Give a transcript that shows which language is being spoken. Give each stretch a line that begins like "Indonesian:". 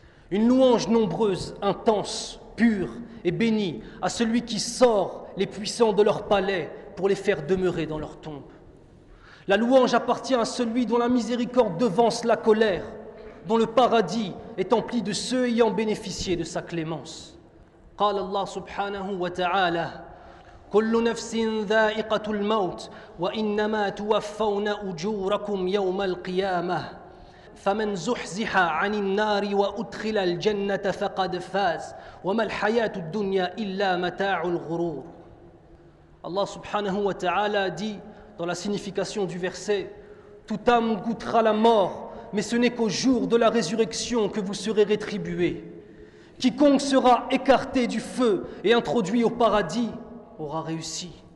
French: Une louange nombreuse, intense, pure et bénie à celui qui sort les puissants de leur palais pour les faire demeurer dans leur tombe. La louange appartient à celui dont la miséricorde devance la colère, dont le paradis est empli de ceux ayant bénéficié de sa clémence.
Arabic: قال الله سبحانه وتعالى كل نفس ذائقة الموت وإنما توفون أجوركم يوم القيامة فمن زحزح عن النار وأدخل الجنة فقد فاز وما الحياة الدنيا إلا متاع الغرور.
French: Allah subhanahu wa ta'ala dit dans la signification du verset: toute âme goûtera la mort, mais ce n'est qu'au jour de la résurrection que vous serez rétribués. Quiconque sera écarté du feu et introduit au paradis aura réussi.